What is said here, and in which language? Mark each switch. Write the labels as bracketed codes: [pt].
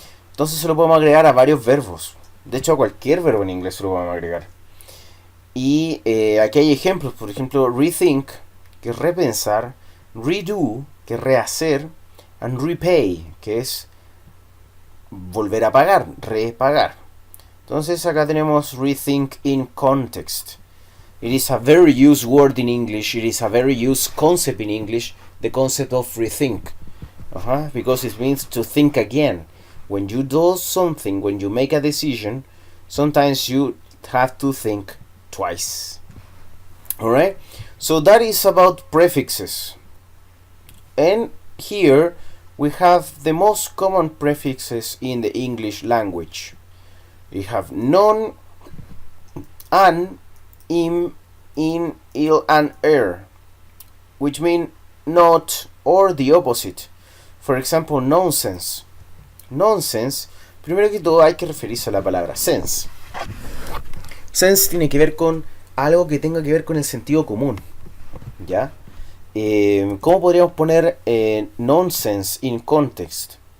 [es] Entonces se lo podemos agregar a varios verbos. De hecho, a cualquier verbo en inglés se lo podemos agregar. Y aquí hay ejemplos, por ejemplo, rethink, que es repensar, redo, que es rehacer, [en] and repay, [es] que es volver a pagar, repagar. Entonces acá tenemos rethink [en] in context. It is a very used word in English. It is a very used concept in English, the concept of rethink. Because it means to think again. When you do something, when you make a decision, sometimes you have to think twice. Alright? So that is about prefixes. And here we have the most common prefixes in the English language. We have non, an, im, in, il, and er, which mean not or the opposite. For example, nonsense. [es] Nonsense, primero que todo hay que referirse a la palabra sense. Sense tiene que ver con algo que tenga que ver con el sentido común. ¿Ya? ¿Cómo podríamos poner nonsense [en] in context?